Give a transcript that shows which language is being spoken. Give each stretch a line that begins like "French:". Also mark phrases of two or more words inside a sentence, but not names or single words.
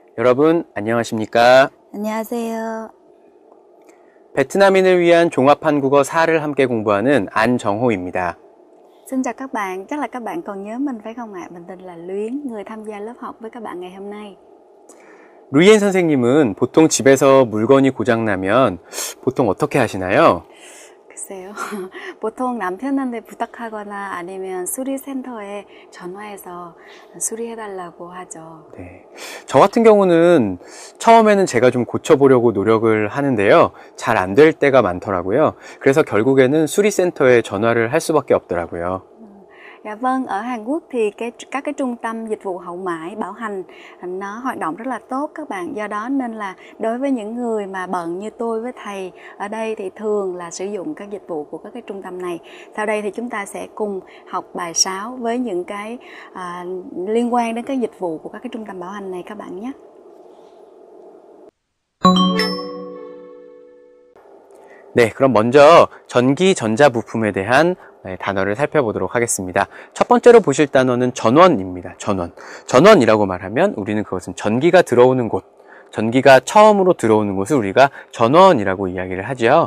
Korean: 여러분 안녕하십니까? 안녕하세요. 베트남인을 위한 종합 한국어 4를 함께 공부하는 안정호입니다.
Vietnamese: Xin chào các bạn, chắc là các bạn còn nhớ mình phải không ạ? Mình tên là Luyến, người tham gia lớp học với các bạn ngày hôm nay.
Korean: 루이엔 선생님은 보통 집에서 물건이 고장나면 보통 어떻게 하시나요? 글쎄요. 보통 남편한테 부탁하거나 아니면 수리센터에 전화해서 수리해달라고 하죠. 네. 저 같은 경우는 처음에는 제가 좀 고쳐보려고 노력을 하는데요. 잘 안 될 때가 많더라고요. 그래서 결국에는 수리센터에 전화를 할 수밖에 없더라고요.
Vietnamese: Dạ vâng, ở Hàn Quốc thì các cái trung tâm dịch vụ hậu mãi bảo hành nó hoạt động rất là tốt các bạn. Do đó nên là đối với những người mà bận như tôi với thầy ở đây thì thường là sử dụng các dịch vụ của các cái trung tâm này. Sau đây thì chúng ta sẽ cùng học bài 6 với những cái liên quan đến cái dịch vụ của các cái trung tâm bảo hành này các bạn nhé.
Korean: 네, 그럼 먼저 전기 전자 부품에 대한 단어를 살펴보도록 하겠습니다. 첫 번째로 보실 단어는 전원입니다. 전원. 전원이라고 말하면 우리는 그것은 전기가 들어오는 곳, 전기가 처음으로 들어오는 곳을 우리가 전원이라고 이야기를 하죠.